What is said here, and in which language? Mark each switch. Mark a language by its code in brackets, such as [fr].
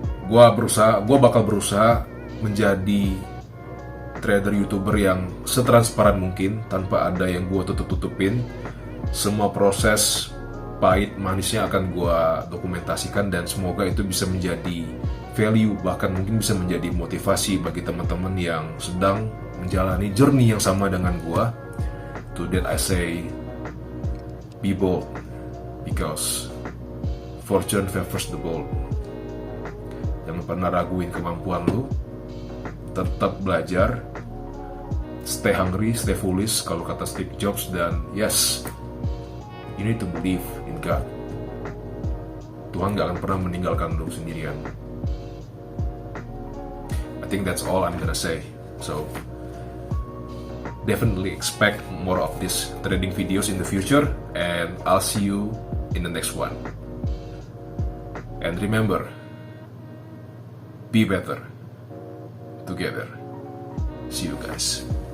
[id] Gua bakal berusaha menjadi trader YouTuber yang setransparan mungkin, tanpa ada yang gua tutup-tutupin. Semua proses pahit manisnya akan gua dokumentasikan, dan semoga itu bisa menjadi value, bahkan mungkin bisa menjadi motivasi bagi teman-teman yang sedang menjalani journey yang sama dengan gua. [en] To that I say, be bold, because fortune favors the bold. [id] Jangan pernah raguin kemampuan lu, tetap belajar, [en] stay hungry, stay foolish [id] kalau kata Steve Jobs, dan [en] yes, you need to believe in God. [id] Tuhan gak akan pernah meninggalkan lu sendirian. [en] I think that's all I'm gonna say. So definitely expect more of these trading videos in the future, and I'll see you in the next one. And remember, be better together. See you guys.